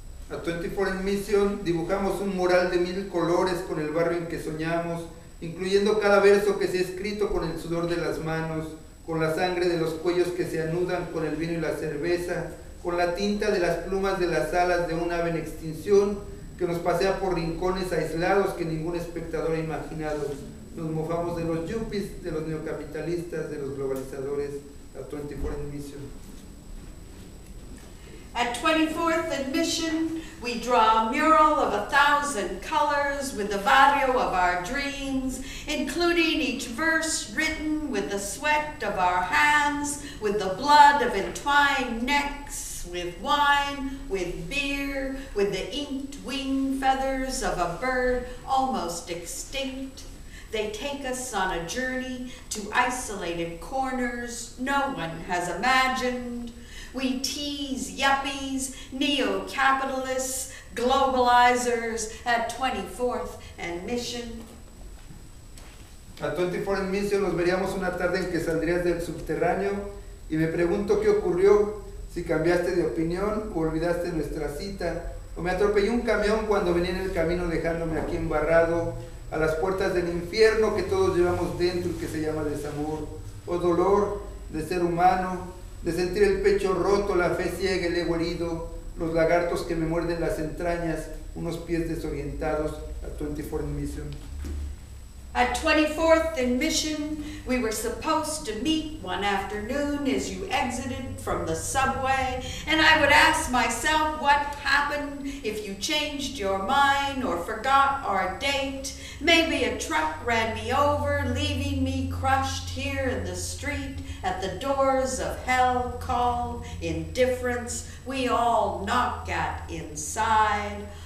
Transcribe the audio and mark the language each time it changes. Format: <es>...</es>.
<es>A 24 and Mission dibujamos un mural de 1000 colores con el barrio en que soñamos, incluyendo cada verso que se ha escrito con el sudor de las manos, con la sangre de los cuellos que se anudan con el vino y la cerveza, con la tinta de las plumas de las alas de un ave en extinción que nos pasea por rincones aislados que ningún espectador ha imaginado. Nos mofamos de los yuppies, de los neocapitalistas, de los globalizadores. A 24 and Mission.</es> <en>At 24th and Mission, we draw a mural of 1,000 colors with the barrio of our dreams, including each verse written with the sweat of our hands, with the blood of entwined necks, with wine, with beer, with the inked wing feathers of a bird almost extinct. They take us on a journey to isolated corners no one has imagined. We tease yuppies, neo-capitalists, globalizers at 24th and Mission.</en> <es>A 24 and Mission nos veríamos una tarde en que saldrías del subterráneo y me pregunto qué ocurrió, si cambiaste de opinión o olvidaste nuestra cita, o me atropelló un camión cuando venía en el camino dejándome aquí embarrado a las puertas del infierno que todos llevamos dentro y que se llama desamor, o dolor de ser humano, de sentir el pecho roto, la fe ciega, el ego herido, los lagartos que me muerden las entrañas, unos pies desorientados. A 24 and Mission.</es> <en>At 24th and Mission, we were supposed to meet one afternoon as you exited from the subway, and I would ask myself what happened if you changed your mind or forgot our date. Maybe a truck ran me over, leaving me crushed here in the street at the doors of hell called indifference we all knock at inside.</en>